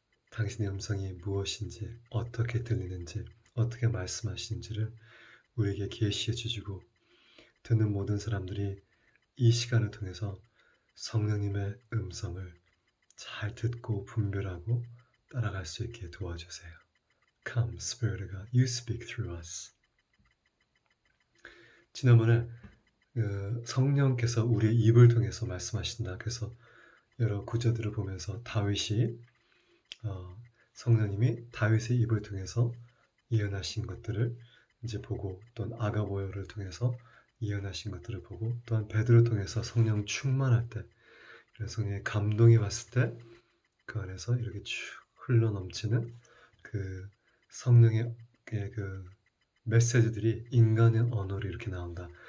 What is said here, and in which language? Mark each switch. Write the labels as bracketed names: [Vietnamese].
[Korean] 당신의 음성이 무엇인지, 어떻게 들리는지, 어떻게 말씀하시는지를 우리에게 계시해 주시고 듣는 모든 사람들이 이 시간을 통해서 성령님의 음성을 잘 듣고 분별하고 따라갈 수 있게 도와주세요. [English] Come, Spirit of God, you speak through us. [Korean] 지난번에 성령께서 우리의 입을 통해서 말씀하신다. 그래서 여러 구절들을 보면서 다윗이 성령님이 다윗의 입을 통해서 예언하신 것들을 이제 보고, 또한 아가보여를 통해서 예언하신 것들을 보고, 또한 베드로 통해서 성령 충만할 때, 그래서 성령의 감동이 왔을 때 그 안에서 이렇게 쭉 흘러 넘치는 그 성령의 그 메시지들이 인간의 언어로 이렇게 나온다.